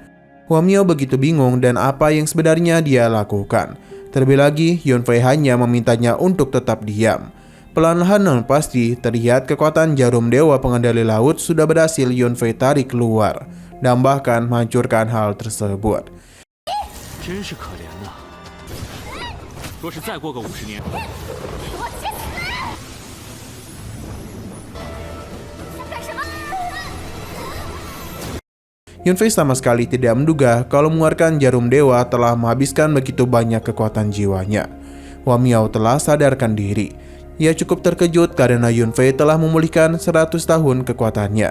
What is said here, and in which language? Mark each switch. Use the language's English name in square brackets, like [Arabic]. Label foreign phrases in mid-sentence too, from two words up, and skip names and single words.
[Indonesian] Huo Miao begitu bingung dan apa yang sebenarnya dia lakukan. Terlebih lagi, Yunfei hanya memintanya untuk tetap diam. Perlahan-lahan namun pasti terlihat kekuatan jarum dewa pengendali laut sudah berhasil Yunfei tarik keluar dan bahkan menghancurkan hal tersebut. [Chinese] 真是可怜呐！若是再过个50年，给我去死！想干什么？ [Indonesian] Yunfei sama sekali tidak menduga kalau mengeluarkan jarum dewa telah menghabiskan begitu banyak kekuatan jiwanya. Huo Miao telah sadarkan diri. Ia cukup terkejut karena Yunfei telah memulihkan 100 tahun kekuatannya.